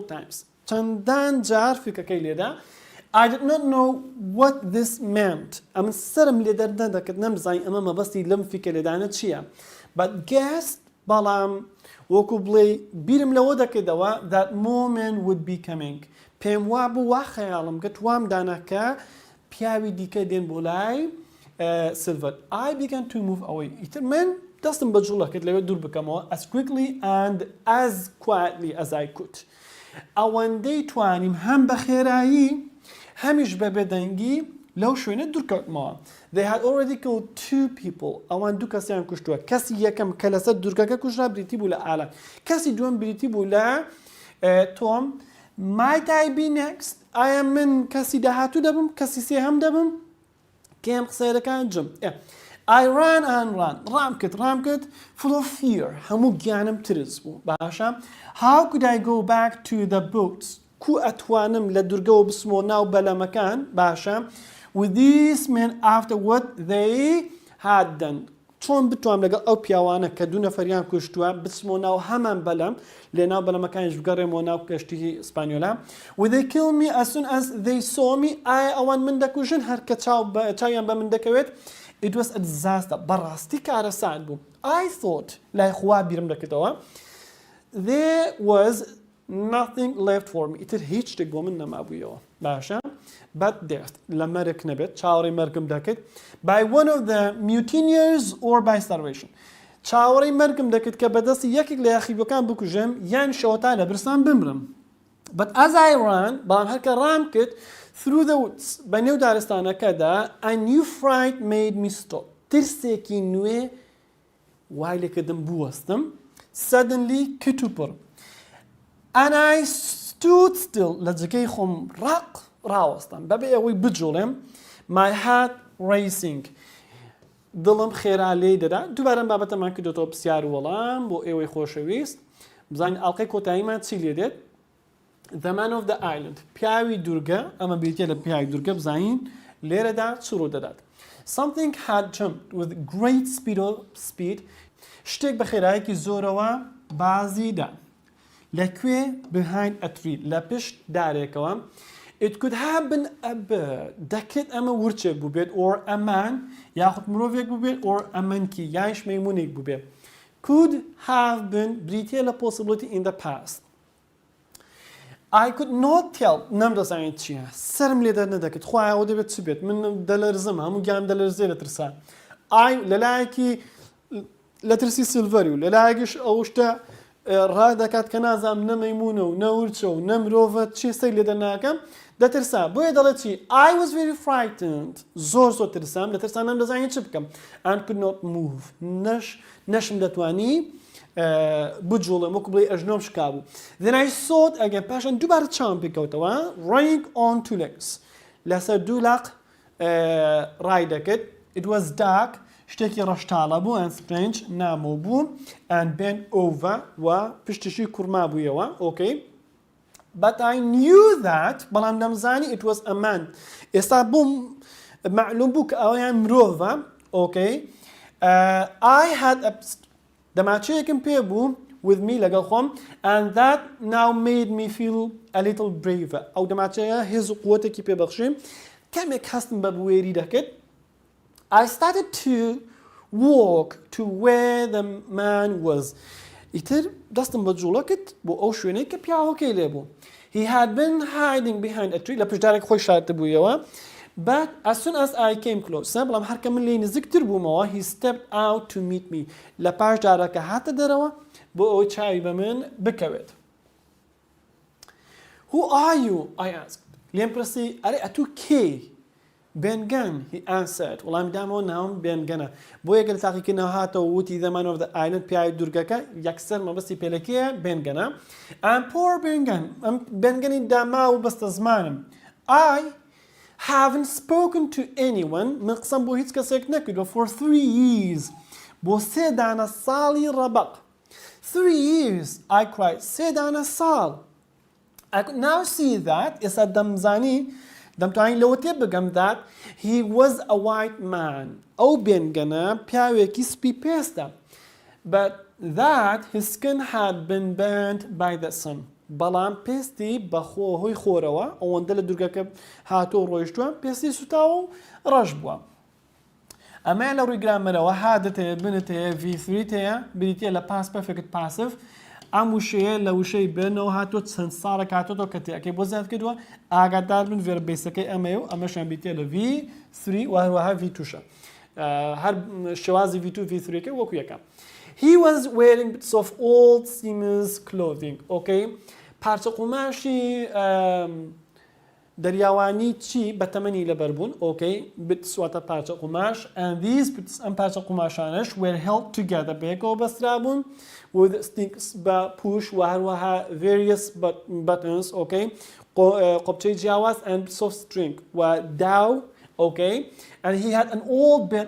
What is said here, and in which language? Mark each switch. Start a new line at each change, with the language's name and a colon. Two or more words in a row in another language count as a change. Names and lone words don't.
Central Kurdish: times چەندان جار فیکەکەی لێدا
English: I did not know what this meant
Central Kurdish: ئەم سرم لێ دەردەکرد نەمزانی ئەمە مەبەستی لەم فیکە لێدانە چییە
English: but guessed
Central Kurdish: بەڵام وەکو بڵێ بیرم لەوە دەکردەوە
English: that moment would be coming
Central Kurdish: پێم وا بوو وا خەیاڵم کرد وام داناکە پیاوی دیکە دێن بۆ لای Silver
English: I began to move away
Central Kurdish: ئیتر من دەستم بە جوڵە کرد لەوێ دوور بکەمەوە
English: as quickly and as quietly as I could
Central Kurdish: ئەوەندەی توانیم هەم بە خێرایی هەمیش بە بێدەنگی لەو شوێنە دوورکەوتمەوە
English: they had already killed 2 people
Central Kurdish: ئەوان دوو کەسیان کوشتووە کەسی یەکەم کە لەسەر دوورگەکە کوژرا بریتی بوو لە ئالە کەسی دووەم بریتی بوو لە تۆم
English: might I be next
Central Kurdish: ئایا من کەسی داهاتوو دەبم کەسی سێهەم دەبم کێم قسەیەکان جم
English: I ran and ran
Central Kurdish: ڕام کرد
English: full of fear
Central Kurdish: هەموو گیانم ترس بوو باشە
English: how could I go back to the boats
Central Kurdish: کو ئەتوانم لە دوورگەوە بسمەوە ناو بەلەمەکان باشە
English: with these men after what they had done
Central Kurdish: چۆن بتوانم لەگەڵ ئەو پیاوانە کە دوو نەفەریان کوشتووە بچمەوە ناو هەمان بەلەم لێ ناو بەلەمەکانیش بگەڕێمەوە ناو کەشتی ئیسپانیۆلا
English: would they kill me as soon as they saw me
Central Kurdish: ئایا ئەوان من دەکوژن هەر کە چاویان بە من دەکەوێت
English: it was a disaster
Central Kurdish: بەڕاستی کارەسان بوو
English: I thought
Central Kurdish: لای خوا بیرم دەکردەوە
English: there was nothing left for me
Central Kurdish: ئیتر هیچ شتێک بۆ من نەمابوویەوە باشە
English: but death
Central Kurdish: لە مەرگ نەبێت چاوەڕێی مەرگم دەکرد
English: by one of the mutineers or by starvation
Central Kurdish: چاوەڕێی مەرگم دەکرد کە بەدەستی یەکێک لە یاخیبەکان بکوژم یان شەوەتا لە برسان بمرم
English: but as I ran
Central Kurdish: بەڵام هەرکە ڕام کرد
English: through the woods
Central Kurdish: بە نێو دارستانەکەدا
English: a new fright made me stop
Central Kurdish: ترسێکی نوێ وای لێکردم بوەستم suddenly کتوپڕ
English: and I stood still
Central Kurdish: لە جگەی خۆم ڕاوەستم بەبێ ئەوەی بجوڵێم
English: my heart racing
Central Kurdish: دڵم خێرا لێ دەدا دووبارە بابەتەمان کردوتەوە پرسیار و وەڵام بۆ ئێوەی خۆشەویست بزانین ئەڵقەی کۆتاییمان چی لێ دێت
English: the man of the island
Central Kurdish: پیاوی دوورگە ئەمە بریتە لە پیاوی دوورگە بزانین لێرەدا چ ڕوو دەدات
English: something had jumped with great speed
Central Kurdish: شتێک بە خێرایەکی زۆرەوە بازیدا لەکوێ
English: behind a tree
Central Kurdish: لە پشت دارێکەوە
English: it could have been a bird
Central Kurdish: دەکرێت ئەمە ورچێک بوو بێت
English: or a man
Central Kurdish: یاخود مرۆڤێک بوو بێت
English: or a monkey
Central Kurdish: یانش مەیمونێک بوو بێت
English: could have been
Central Kurdish: بریتە لە
English: possibility in the past I could not tell
Central Kurdish: نەمدەزانێت چییە سرم لێ دەردەکرد خوایە ئەوە دەبێت چ بێت من دەلەرزم هەموو گیان دەلەرزێ لە ترسان لەلایەکی لە ترسی سیلڤەری و لەلایەکیش ئەو شتە ڕادەکات کە نازانم نە مەیمونە و نە ورچە و نە مرۆڤە چی سەی لێ دەرناکەم دەترسا بۆیە دەڵێت چی
English: I was very frightened
Central Kurdish: زۆر ترسام لە ترسان نەمدەزانێت چ بکەم
English: and could not move
Central Kurdish: نەشم دەتوانی بجوڵم وەکو بڵێ ئەژنۆم شکا بوو
English: then I thought again
Central Kurdish: پاشان دووبارە چاوم پێکەوتەوە
English: running on 2 legs
Central Kurdish: لەسەر دوو لاق ڕای دەکرد
English: it was dark
Central Kurdish: شتێکی ڕەشتاڵە بوو
English: and strange
Central Kurdish: نامۆ بوو
English: and bent over
Central Kurdish: و پشتشی کوڕما بوویەوە
English: okay but I knew that
Central Kurdish: بەڵام دەمزانی
English: it was a man
Central Kurdish: ئێستا بووم معلوم بوو کە ئەویان مرۆڤە okay
English: I had a
Central Kurdish: دەماچەیەکم پێ بوو
English: with me
Central Kurdish: لەگەڵ خۆم
English: and that now made me feel a little braver
Central Kurdish: ئەو دەماچەیە هێز و قووەتێکی پێبەخشی کەمێک هەستم بە بوێری دەکرد
English: I started to walk to where the man was
Central Kurdish: ئیتر دەستم بە جوڵە کرد بۆ ئەو شوێنەی کە پیاوەکەی لێ بوو
English: he had been hiding behind a tree
Central Kurdish: لە پشدارێک خۆی شارتە بوویەوە
English: but as soon as I came close
Central Kurdish: بەڵام هەرکە من لێی نزیکتر بوومەوە
English: he stepped out to meet me
Central Kurdish: لە پاش دارەکە هاتە دەرەوە بۆ ئەوەی چاوی بە من بکەوێت
English: who are you I asked
Central Kurdish: لێم پرسی ئەرێ ئەتوو کێی بێنگەن
English: he answered
Central Kurdish: وەڵامی دامەوە ناوم بێنگەنە بۆ یەگەر تاقیکردنەوە هاتەوە وتی
English: the man of the island
Central Kurdish: پیاوی دوورگەکە یەکسەر مەبەستی پێلەکەیە بێنگەنە
English: I'm poor
Central Kurdish: بێنگەن ئەم بێنگەنی داما و بەستە زمانم I
English: haven't spoken to anyone
Central Kurdish: من قسەم بۆ هیچ کەسێک نەکردووە
English: for 3 years
Central Kurdish: بۆ 3 دانە ساڵی ڕەبەق
English: 3 years I cried
Central Kurdish: 3 دانە ساڵ
English: I could now see that
Central Kurdish: ئێستا دەمزانی دەمتوانین لەوە تێ بگەم
English: that he was a white man
Central Kurdish: ئەو بێنگەنە پیاوێکی سپی پێستە
English: but that his skin had been burnt by the
Central Kurdish: sun بەڵام پێستی بەخۆ هۆی خۆرەوە ئەوەندە لە دوورگەکە هاتۆ ڕۆیشتووە پێستی سوتاوە و ڕەش بووە ئەمە لە ڕووی گرامەرەوە هادت هەیە بنت هەیە V3 هەیە بریتە لە
English: past perfect passive
Central Kurdish: ئەم وشەیە لە وشەی بنەوە هاتۆ چەند ساڵێک هاتۆ کە تێکەی بۆ زیاد کردووە ئاگاداربوون ڤێرە بیسەکەی ئەمەیە و ئەمەشیان بیتێ لە V3 وهروەها V2شە هەر شێوازی V2 V3کە وەکو یەکە
English: He was wearing bits of old seaman's clothing okay
Central Kurdish: پارچە قوماشی دەریاوانی چی بەتەمەنی لەبەربوون okay bits واتە پارچە قوماش
English: and these bits
Central Kurdish: ئەم پارچە قوماشانش
English: were held together
Central Kurdish: بەیەکەوە بەسترابوون
English: with sticks
Central Kurdish: بە پوش و هەروەها
English: various buttons okay
Central Kurdish: قۆبچەی جیاواز
English: and bits of string
Central Kurdish: و داو
English: okay and he had an old belt